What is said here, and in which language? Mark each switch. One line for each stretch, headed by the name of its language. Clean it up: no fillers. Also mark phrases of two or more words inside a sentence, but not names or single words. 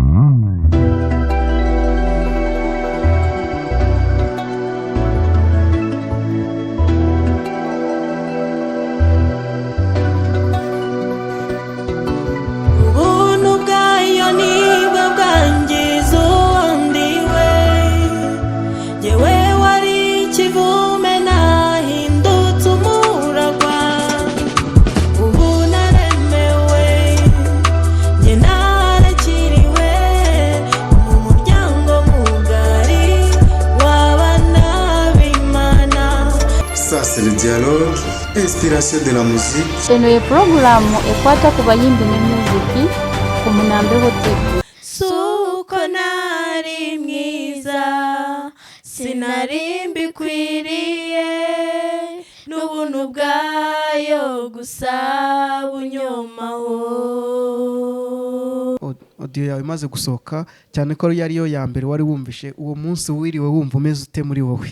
Kinyarwanda: Ubuntu bwayo nibwo bwangiza uwo ndiwe, njyewe wari ikivume nahindutse umuragwa. Ubu naremewe njye narakiriwe mu muryango mugari w'abana b'Imana.
French: Ça c'est le dialogue, inspiration de la musique.
Ganda: Eno ye programu ekwata ku bayimbi n'emuziki ku Munambeho TV.
Kinyarwanda: Suko nari mwiza sinari mbikwiriye n'ubuntu bwayo gusa bunyomaho. Audio yawe imaze gusohoka cyane ko yari yo ya mbere wari wumvishe, uwo munsi wiriwe wumva umeze ute muri wowe?